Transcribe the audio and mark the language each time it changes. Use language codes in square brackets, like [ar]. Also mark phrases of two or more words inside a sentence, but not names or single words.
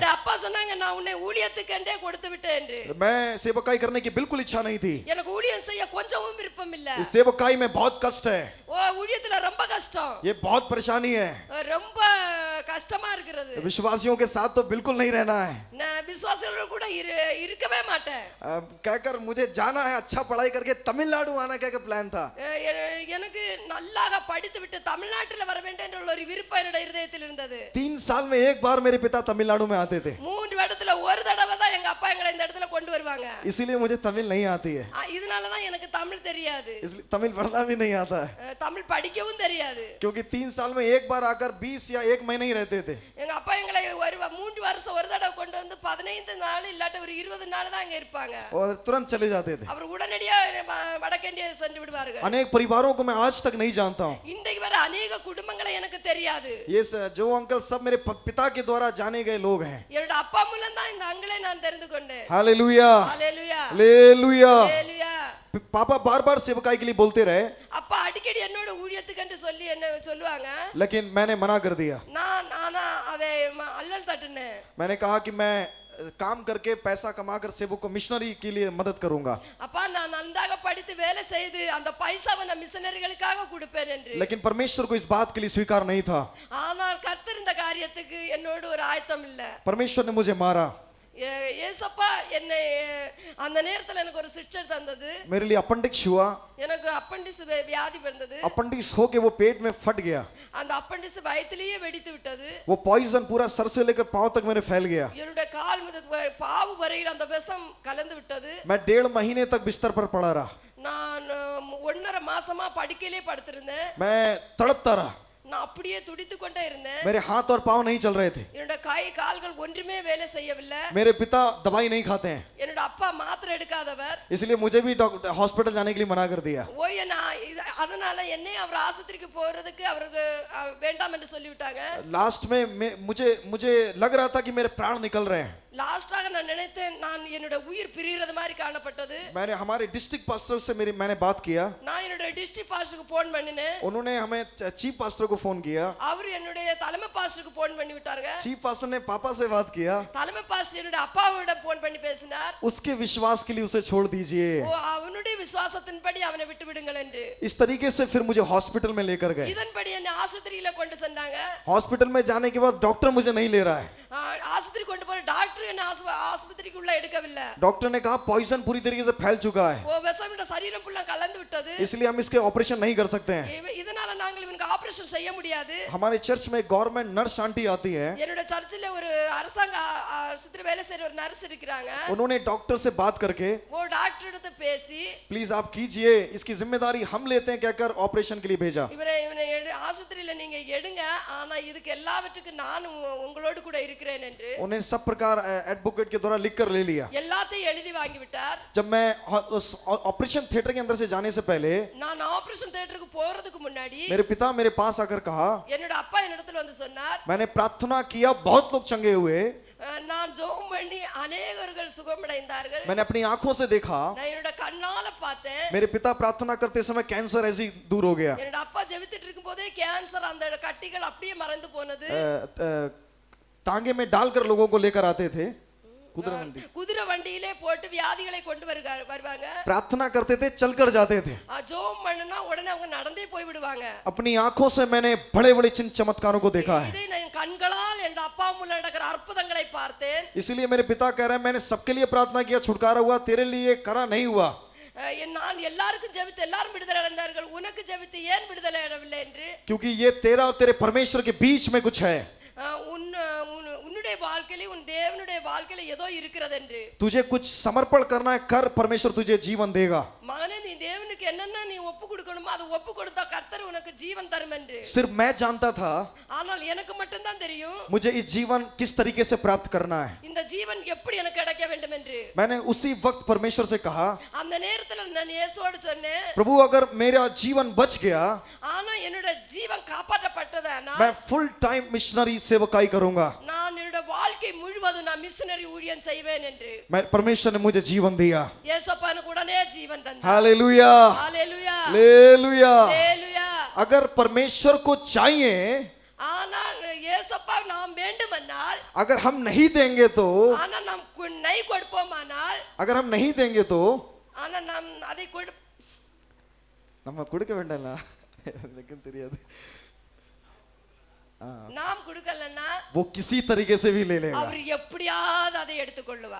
[ta] என்னோட அப்பா சொன்னாங்க, நான் உன்னை ஊழியத்துக்கென்றே கொடுத்து விட்டேன் என்று. [hi] मैं सेवकाई करने की बिल्कुल इच्छा नहीं थी। [ta] எனக்கு ஊழியம் செய்ய கொஞ்சமும் விருப்பம் இல்ல. [hi] इस सेवकाई में बहुत कष्ट है, [ta] ஊழியத்துல ரொம்ப கஷ்டம், [hi] ये बहुत परेशानी है। [ta] ரொம்ப கஷ்டமா இருக்கிறது. [hi] विश्वासियों के साथ तो बिल्कुल नहीं रहना है। [ta] நான் விசுவாசிகளோட கூட இருக்கவே மாட்டேன். [hi] कहकर मुझे जाना है, अच्छा पढ़ाई करके तमिलनाडु आना क्या प्लान था। [ta] எனக்கு நல்லாக படித்து விட்டு தமிழ்நாட்டில் வர வேண்டும் என்ற ஒரு விருப்பம் என்னோட இதயத்தில் இருந்தது. [hi] 3 साल में एक बार मेरे पिता तमिलनाडु में आते थे, [ta] 3 வருடத்துல ஒரு தடவை தான் எங்க அப்பா எங்களை இந்த இடத்துல கொண்டு வருவாங்க. [hi] इसीलिए मुझे तमिल नहीं आती है, [ta] இதனால தான் எனக்கு தமிழ் தெரியாது, [hi] इसलिए तमिल पढ़ना भी नहीं आता है। [ta] தமிழ் படிக்கவும் தெரியாது. [hi] क्योंकि 3 साल में एक बार आकर 20 या 1 महीने ही रहते थे। [ta] எங்க அப்பா எங்களை 3 வருஷம் ஒரு தடவை கொண்டு வந்து 15 நாள் இல்லாட்ட ஒரு 20 நாள் தான் அங்க இருப்பாங்க. [hi] और तुरंत चले जाते थे। [ta] அவர் உடனடியா வடக்கே சென்று விடுவார்கள். [hi] अनेक परिवारों को मैं आज तक नहीं जानता हूँ। [ta] இன்றைக்கு வர अनेक குடும்பங்களை எனக்கு தெரியாது. [hi] ये जो अंकल सब मेरे पिता के द्वारा जाने गए लोग हैं। [ta] என்னோட அப்பா மூலம் தான் இந்த அங்கிளை நான் தெரிந்து கொண்டேன். [hi] हालेलुया हालेलुया हालेलुया। हालेलुया। पापा बार बार सेवकाई के लिए बोलते रहे, [ta] அப்பா அடிக்கடி என்னோட ஊழியத்துக்கு என்று சொல்லி என்ன சொல்லுவாங்க. [hi] लेकिन मैंने मना कर दिया। [ta] நானா அதை அல்லல் தட்டுனேன். [hi] मैंने कहा कि मैं काम करके पैसा कमाकर सेवक को मिशनरी के लिए मदद करूंगा, [ta] அப்பா நான் நன்றாக படித்து வேலை செய்து அந்த பைசாவை நான் மிஷனரிகளுக்காக கொடுப்பேன் என்று. [hi] लेकिन परमेश्वर को इस बात के लिए स्वीकार नहीं था। [ta] ஆனால் கர்த்தர் இந்த காரியத்துக்கு என்னோட ஒரு ஆயத்தம் இல்ல. [hi] परमेश्वर ने मुझे मारा, [ta] ஏசப்பா என்னை அந்த நேரத்துல எனக்கு ஒரு சிக்ஷை தந்தது. [hi] मेरे लिए अपेंडिक्स हुआ, [ta] எனக்கு அப்பெண்டிஸ் வியாதி வந்தது. [hi] अपेंडिक्स होके वो पेट में फट गया, [ta] அந்த அப்பெண்டிஸ் வயிற்றிலேயே வெடித்து விட்டது. [hi] वो पॉइजन पूरा सर से लेकर पांव तक मेरे फैल गया। [ta] என்னுடைய கால் முதல் பாவு வரையில் அந்த விஷம் கலந்து விட்டது. [hi] मैं 1.5 महीने तक बिस्तर पर पड़ा रहा, [ta] நான் 1.5 மாசமா படுக்கையிலே படுத்திருந்தேன். [hi] मैं तड़पता रहा, [ta] நான் அப்படியே துடித்து கொண்டே இருந்தேன். [hi] मेरे हाथ और पांव नहीं चल रहे थे। [ta] என்னோட கை கால்கள் ஒன்றுமே வேலை செய்யவில்லை. [hi] मेरे पिता दवाई नहीं खाते हैं, [ta] என்னோட அப்பா மாத்திரை எடுக்காதவர். [hi] इसलिए मुझे भी हॉस्पिटल जाने के लिए मना कर दिया। [ta] அதனால என்னை அவர் ஆஸ்பத்திரிக்கு போறதுக்கு அவருக்கு வேண்டாம் என்று சொல்லிவிட்டாங்க. [hi] लास्ट में मुझे लग रहा था कि मेरे प्राण निकल रहे हैं। [ta] லாஸ்டாக நான் நினைத்தேன், நான் என்னோட உயிர் பிரியறது மாதிரி காணப்பட்டது. [hi] मैंने हमारे [en] district pastor [hi] से मैंने बात किया, [ta] நான் என்னோட [en] district pastorக்கு [ta] போன் பண்ணினேன். [hi] उन्होंने हमें [en] chief pastor [hi] को फोन किया, [ta] அவர் என்னுடைய தலைமை பாஸ்டருக்கு போன் பண்ணி விட்டாங்க. [en] chief pastor [hi] ने पापा से बात किया, [ta] தலைமை பாஸ்டர் என்னோட அப்பாவோட போன் பண்ணி பேசினார். [hi] उसके विश्वास के लिए उसे छोड़ दीजिए। [ta] அவனுடைய விசுவாசத்தின்படி அவனை விட்டு விடுங்கள் என்று। [hi] इस तरीके से फिर मुझे हॉस्पिटल में लेकर गए। [ta] இதன்படி என்னை ஆஸ்பத்திரியில கொண்டு சென்றாங்க. [hi] हॉस्पिटल में जाने के बाद डॉक्टर मुझे नहीं ले रहा है। [ta] ஆஸ்பத்திரி கொண்டு போற டாக்டர் என்ன ஆஸ்பத்திரிக்கு உள்ள எடுக்கவில்லை. [hi] डॉक्टर ने कहा पॉइजन पूरी तरीके से फैल चुका है, [ta] விஷம் இந்த சரீரம் ஃபுல்லா கலந்து விட்டது, [hi] इसलिए हम इसके ऑपरेशन नहीं कर सकते हैं। [ta] இதனால நாங்கள் இவனுக்கு ஆபரேஷன் செய்ய முடியாது। [hi] हमारे चर्च में [en] government nurse aunty [hi] आती है, [ta] என்னோட சர்ச்சில் ஒரு அரசாங்க ஆஸ்பத்திரி வேலை செய்யற ஒரு நர்ஸ் இருக்காங்க. [hi] उन्होंने डॉक्टर से बात करके [ta] वो டாக்டர் கிட்ட பேசி [hi] प्लीज आप कीजिए, इसकी जिम्मेदारी हम लेते हैं कहकर ऑपरेशन के लिए भेजा। [ta] இவனை ஆஸ்பத்திரியில நீங்க எடுங்க, ஆனா இதுக்கு எல்லாவற்றுக்கும் நான் உங்களோடு கூட இருக்கிறேன் என்று [hi] उन्हें सब प्रकार एडवोकेट के द्वारा लिख कर ले लिया। [ta] எல்லாத்தையும் எழுதி வாங்கி விட்டார்। [hi] जब मैं उस [en] operation theatre [hi] के अंदर से जाने से पहले [ta] நான் [en] operation theatreக்கு [ta] போறதுக்கு முன்னாடி [hi] मेरे पिता मेरे पास आकर कहा, [ta] என்னோட அப்பா என்னிடத்துல வந்து சொன்னார், [hi] मैंने प्रार्थना किया, बहुत लोग चंगे हुए, [ta] நான் ஜெபம் பண்ணி अनेகர்கள் சுகமடைந்தார்கள், [hi] मैंने अपनी आंखों से देखा, [ta] நான் என்னோட கண்ணால பார்த்தேன்। [hi] मेरे पिता प्रार्थना करते समय कैंसर ऐसे ही दूर हो गया, [ta] என்னோட அப்பா ஜெபிச்சிட்டு இருக்கும்போதே கேன்சர் அந்த கட்டிகள் அப்படியே மறைந்து போனது। [hi] टांगे में डालकर लोगों को लेकर आते थे, [ta] குதிரை வண்டியிலே போட்டு வியாதிகளை கொண்டு வருவாங்க। [hi] प्रार्थना करते थे, चलकर जाते थे। [ta] ஜெபம் பண்ணனா உடனே அவங்க நடந்தே போய் விடுவாங்க। [hi] अपनी आंखों से मैंने बड़े बड़े चिन्ह चमत्कारों को देखा है, [ta] இதை நான் கண்களால் என் அப்பா மூலம் நடக்கிற அற்புதங்களை பார்த்தேன்। [hi] इसलिए मेरे पिता कह रहे हैं, मैंने सबके लिए प्रार्थना किया, छुटकारा हुआ, तेरे लिए करा नहीं हुआ। [ta] நான் எல்லாருக்கும் ஜெபித்து எல்லாரும் விடுதலை அடைந்தார்கள், உனக்கு ஜெபித்து ஏன் விடுதலை அடையவில்லை என்று, [hi] क्योंकि ये तेरा और तेरे परमेश्वर के बीच में कुछ है, [ta] உன்னுடைய வாழ்க்கையில உன் தேவனுடைய வாழ்க்கையில ஏதோ இருக்கிறது என்று। [hi] तुझे कुछ समर्पण करना है, कर, परमेश्वर तुझे जीवन देगा। [ta] மகனே நீ தேவனுக்கு என்னென்ன நீ ஒப்பு கொடுக்கணுமோ அது ஒப்பு கொடுத்தா கர்த்தர் உனக்கு ஜீவன் தரும் என்று। [hi] सिर्फ मैं जानता था, [ta] ஆனால் எனக்கு மட்டும் தான் தெரியும் [hi] मुझे इस जीवन किस तरीके से प्राप्त करना है। [ta] இந்த ஜீவன் எப்படி எனக்கு கிடைக்க வேண்டும் என்று। [hi] मैंने उसी वक्त परमेश्वर से कहा, [ta] அந்த நேரத்துல நான் இயேசுவோடு சொன்னேன், [hi] प्रभु अगर मेरा जीवन बच गया, [ta] ஆனா என்னோட ஜீவன் காப்பாற்றப்பட்டதானா [hi] मैं [en] full time missionary [hi] सेवकाई करूंगा। [ta] நான் என்னோட வாழ்க்கை முழுவதும் நான் மிஷனரி ஊழியம் செய்வேன் என்று। [hi] मैं परमेश्वर ने मुझे जीवन दिया। [ta] இயேசுப்பா எனக்கு உடனே ஜீவன் தந்தார்। [hi] हालेलुया, [ta] ஹalleluya, [hi] हालेलुया। [ta] ஹalleluya। [hi] अगर परमेश्वर को चाहिए, [ta] ஆனால் இயேசுப்பா நாம் வேண்டுமானால், [hi] अगर हम नहीं देंगे तो, [ta] ஆனா நாம் नहीं கொடுப்போமானால், [hi] अगर हम नहीं देंगे तो, [ta] ஆனா நாம் அதை நம்ம கொடுக்க வேண்டாம்ல, लेकिन தெரியாது, நாம் கொடுக்கலன்னா [hi] वो किसी तरीके से भी ले लेगा। [ta] அவர் எப்படியாவது அதை எடுத்துக்கொள்வார்।